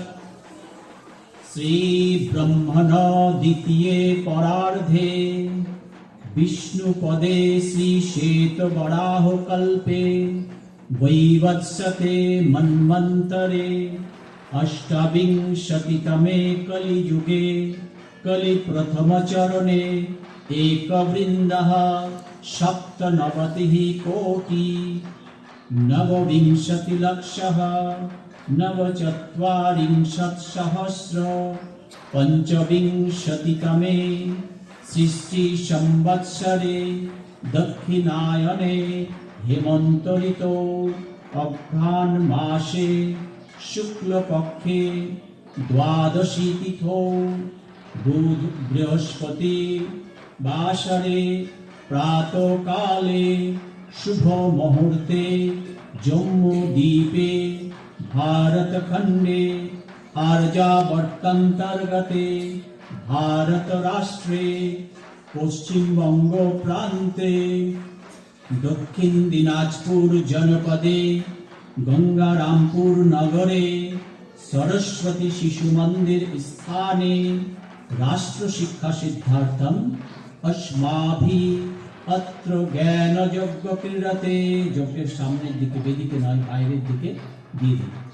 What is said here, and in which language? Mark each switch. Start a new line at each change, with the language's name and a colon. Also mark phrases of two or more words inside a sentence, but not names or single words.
Sanskrit: শ্রী ব্রহ্মণ দ্বিতীয় পরার্ধে বিষ্ণুপদে শ্রী শ্বেত বরাহ কল্পে বৈবৎসতে মন্বন্তরে অষ্টাবিংশতিতমে কলিযুগে কলি প্রথম চরণে একবৃন্দঃ সপ্তনবতিঃ কোটি নববিংশতি লক্ষঃ নবচত্বারিংশৎসহস্র পঞ্চবিংশতিতমে সৃষ্টি সংবৎসরে দক্ষিণায়নে হেমন্ত ঋতৌ অঘ্রাণ মাসে শুক্লপক্ষে দ্বাদশী তিথৌ বুধ বৃহস্পতি বাসরে প্রাতঃকালে শুভ মুহূর্তে জম্মু দ্বীপে ভারতখণ্ডে আর্যাবর্তান্তর্গতে ভারত রাষ্ট্রে পশ্চিমবঙ্গ প্রান্তে দক্ষিণ দিনাজপুর জনপদে গঙ্গারামপুর নগরে সরস্বতী শিশু মন্দির স্থানে রাষ্ট্র শিক্ষা সিদ্ধার্থম अस्माभि अत्र জ্ঞান যজ্ঞ ক্রীড়াতে।
Bangla: যজ্ঞের সামনের দিকে, বেদিকে নয়, বাইরের দিকে দিয়ে দিন।